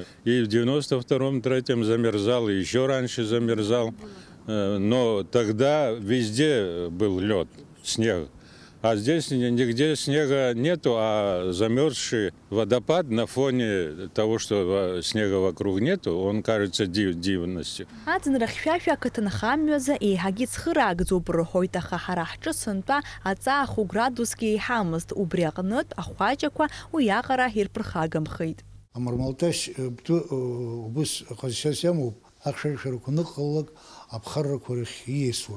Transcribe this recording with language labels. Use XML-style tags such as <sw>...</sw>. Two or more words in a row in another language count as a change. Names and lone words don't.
<ru>И в 92-93 замерзал, и еще раньше замерзал. Но тогда везде был лед, снег. А здесь нигде снега нету, а замерзший водопад на фоне того, что снега вокруг нету, он кажется дивностью.</ru> <ab>Аӡынра хьшәашәа ақыҭанха амҩазы еиҳагьы ицхыраагӡоуп рҳәоит, аха ҳара ҳҿы сынтәа аҵаа 1 градусгьы еиҳамызт. Убри аҟнытә ахәаџьақәа уиаҟара ирԥырхагамхеит. Амармалташь убыс ҟазшьас иамоуп, ахьшәашәарақәа аныҟалалак аԥхаррақәа рахь ииасуан.</ab>